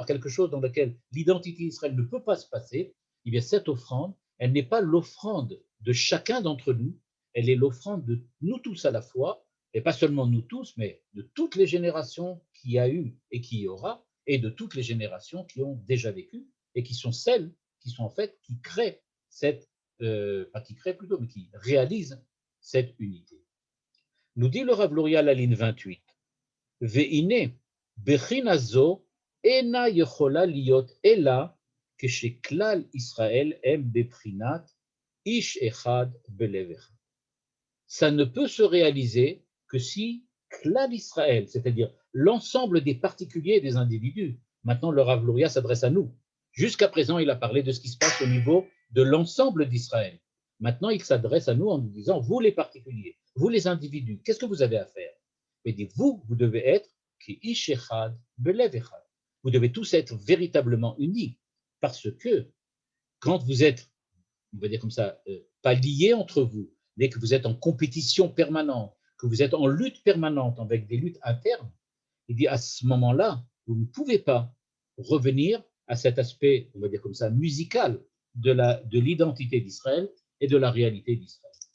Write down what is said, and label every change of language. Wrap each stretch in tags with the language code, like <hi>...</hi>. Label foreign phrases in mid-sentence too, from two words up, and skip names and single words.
<fr>quelque chose dans lequel l'identité d'Israël ne peut pas se passer, eh bien cette offrande, elle n'est pas l'offrande de chacun d'entre nous, elle est l'offrande de nous tous à la fois, et pas seulement nous tous, mais de toutes les générations qui y a eu et qui y aura, et de toutes les générations qui ont déjà vécu, et qui sont celles qui sont en fait, qui créent cette, pas qui créent plutôt, mais qui réalisent cette unité. Nous dit le Rav Luria à la ligne 28,</fr> <he>והנה בחינה זו אינה יכולה להיות אלא, כשכלל ישראל הם בבחינת איש אחד בלב אחד.</he> <fr>Ça ne peut se réaliser que si Klal Israël, c'est-à-dire l'ensemble des particuliers et des individus. Maintenant, le Rav Luria s'adresse à nous. Jusqu'à présent, il a parlé de ce qui se passe au niveau de l'ensemble d'Israël. Maintenant, il s'adresse à nous en nous disant, vous les particuliers, vous les individus, qu'est-ce que vous avez à faire? Il dit, vous devez être</fr> <he>כאיש אחד בלב אחד.</he> <fr>Vous devez tous être véritablement unis, parce que quand vous êtes, on va dire comme ça, pas liés entre vous, mais que vous êtes en compétition permanente, que vous êtes en lutte permanente avec des luttes internes, il dit à ce moment-là, vous ne pouvez pas revenir à cet aspect, on va dire comme ça, musical de l'identité d'Israël et de la réalité d'Israël.</fr>